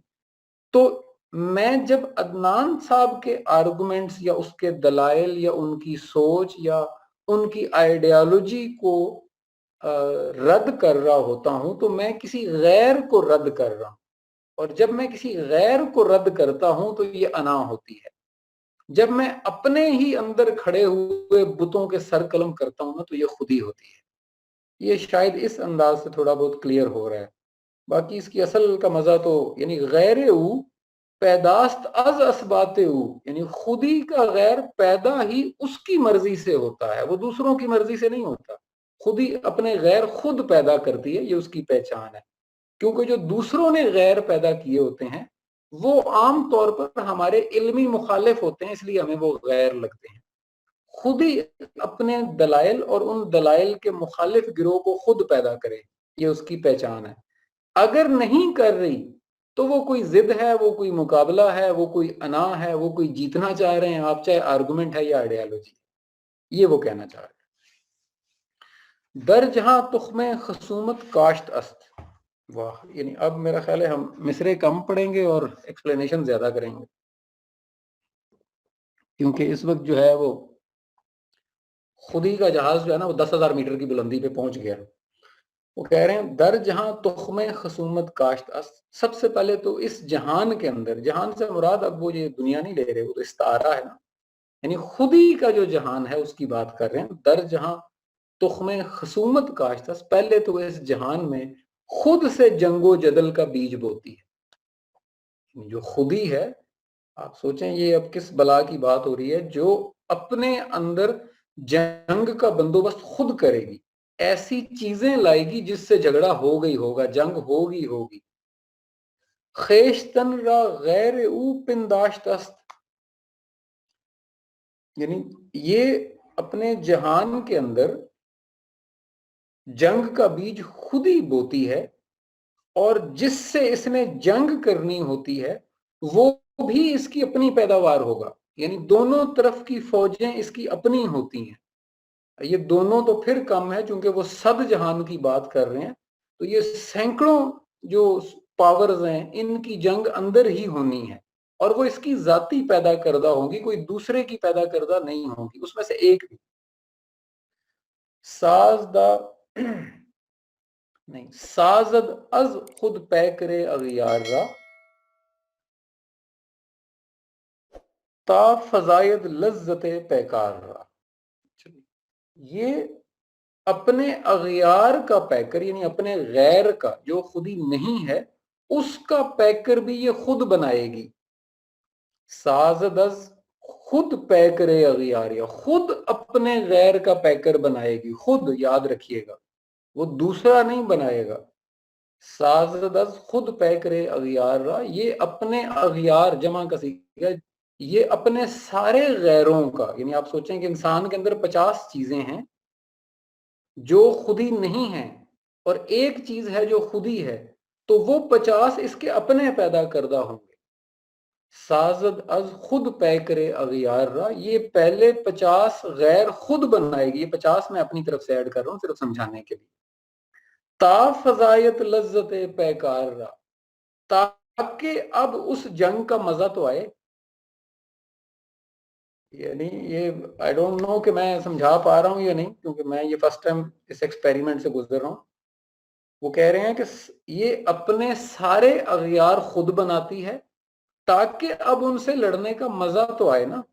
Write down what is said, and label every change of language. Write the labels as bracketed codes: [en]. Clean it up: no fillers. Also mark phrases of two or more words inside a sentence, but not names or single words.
[ur] تو میں جب عدنان صاحب کے آرگومنٹس یا اس کے دلائل یا ان کی سوچ یا ان کی آئیڈیالوجی کو رد کر رہا ہوتا ہوں تو میں کسی غیر کو رد کر رہا ہوں, اور جب میں کسی غیر کو رد کرتا ہوں تو یہ انا ہوتی ہے. جب میں اپنے ہی اندر کھڑے ہوئے بتوں کے سر قلم کرتا ہوں نا تو یہ خودی ہوتی ہے. یہ شاید اس انداز سے تھوڑا بہت کلیئر ہو رہا ہے. باقی اس کی اصل کا مزہ تو یعنی [fa] غیر او پیداست از اسبات او, [ur] یعنی خودی کا غیر پیدا ہی اس کی مرضی سے ہوتا ہے, وہ دوسروں کی مرضی سے نہیں ہوتا. خودی اپنے غیر خود پیدا کرتی ہے, یہ اس کی پہچان ہے. کیونکہ جو دوسروں نے غیر پیدا کیے ہوتے ہیں وہ عام طور پر ہمارے علمی مخالف ہوتے ہیں, اس لیے ہمیں وہ غیر لگتے ہیں. خود ہی اپنے دلائل اور ان دلائل کے مخالف گروہ کو خود پیدا کرے, یہ اس کی پہچان ہے. اگر نہیں کر رہی تو وہ کوئی ضد ہے, وہ کوئی مقابلہ ہے, وہ کوئی انا ہے, وہ کوئی جیتنا چاہ رہے ہیں آپ, چاہے آرگومنٹ ہے یا آئیڈیالوجی, یہ وہ کہنا چاہ رہے ہیں. [fa] در جہاں تخم خصومت کاشت است. [ur] واہ, یعنی اب میرا خیال ہے ہم مصرے کم پڑھیں گے اور ایکسپلینیشن زیادہ کریں گے, کیونکہ اس وقت جو ہے وہ خودی کا جہاز جو ہے نا وہ 10,000 میٹر کی بلندی پہ پہنچ گیا. وہ کہہ رہے ہیں [fa] در جہاں تخم خصومت کاشت است. [ur] سب سے پہلے تو اس جہان کے اندر, جہان سے مراد اب وہ یہ دنیا نہیں لے رہے, وہ تو استعارہ ہے نا, یعنی خودی کا جو جہان ہے اس کی بات کر رہے ہیں. [fa] در جہاں تخم خصومت کاشت است, [ur] پہلے تو اس جہان میں خود سے جنگ و جدل کا بیج بوتی ہے. جو خودی ہے, آپ سوچیں یہ اب کس بلا کی بات ہو رہی ہے, جو اپنے اندر جنگ کا بندوبست خود کرے گی, ایسی چیزیں لائے گی جس سے جھگڑا ہو گئی ہوگا, جنگ ہوگی. [fa] خیشتن را غیر او پنداشت است, [ur] یعنی یہ اپنے جہان کے اندر جنگ کا بیج خود ہی بوتی ہے, اور جس سے اس نے جنگ کرنی ہوتی ہے وہ بھی اس کی اپنی پیداوار ہوگا. یعنی دونوں طرف کی فوجیں اس کی اپنی ہوتی ہیں. یہ دونوں تو پھر کم ہے چونکہ وہ صد جہان کی بات کر رہے ہیں, تو یہ سینکڑوں جو پاورز ہیں ان کی جنگ اندر ہی ہونی ہے, اور وہ اس کی ذاتی پیدا کردہ ہوں گی, کوئی دوسرے کی پیدا کردہ نہیں ہوں گی, اس میں سے ایک بھی. [fa] سازد از خود پیکرے اغیار را تا فزاید لذت پیکار را. [ur] یہ اپنے اغیار کا پیکر یعنی اپنے غیر کا جو خودی نہیں ہے اس کا پیکر بھی یہ خود بنائے گی. [fa] سازد از خود پیکر اغیار, [ur] یا خود اپنے غیر کا پیکر بنائے گی, خود یاد رکھیے گا, وہ دوسرا نہیں بنائے گا. [fa] سازد از خود پیکر اغیار را, [ur] یہ اپنے اغیار جمع کا سیکھا, یہ اپنے سارے غیروں کا, یعنی آپ سوچیں کہ انسان کے اندر 50 چیزیں ہیں جو خودی نہیں ہیں اور ایک چیز ہے جو خودی ہے, تو وہ 50 اس کے اپنے پیدا کردہ ہوں گے. [fa] سازد از خود پیکر اغیار را, [ur] یہ پہلے 50 غیر خود بنائے گی, یہ 50 میں اپنی طرف سے ایڈ کر رہا ہوں صرف سمجھانے کے لیے. [fa] تا فضایت لذت پیکار را, [ur] تاکہ اب اس جنگ کا مزہ تو آئے. یعنی یہ [en] I don't know [ur] کہ میں سمجھا پا رہا ہوں یا نہیں, کیونکہ میں یہ [en] first time [ur] اس ایکسپیریمنٹ سے گزر رہا ہوں. وہ کہہ رہے ہیں کہ یہ اپنے سارے اغیار خود بناتی ہے تاکہ اب ان سے لڑنے کا مزہ تو آئے نا.